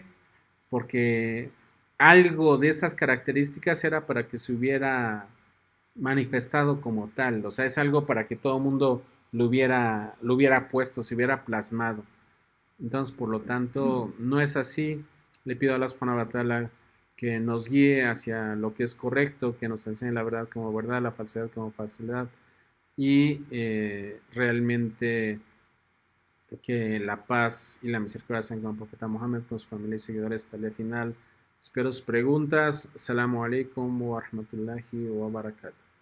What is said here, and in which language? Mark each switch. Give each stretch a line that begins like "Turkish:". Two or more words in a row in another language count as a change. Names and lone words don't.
Spanish: Porque algo de esas características era para que se hubiera manifestado como tal, o sea, es algo para que todo el mundo lo hubiera puesto, se hubiera plasmado. Entonces, por lo tanto, no es así. Le pido a Allah
Arabic: سبحانه وتعالى
Spanish: que nos guíe hacia lo que es correcto, que nos enseñe la verdad como verdad, la falsedad como falsedad, y realmente que la paz y la misericordia sean con el profeta Muhammad, con su familia y seguidores hasta el final. Espero sus preguntas.
Arabic: السلام عليكم ورحمة الله وبركاته.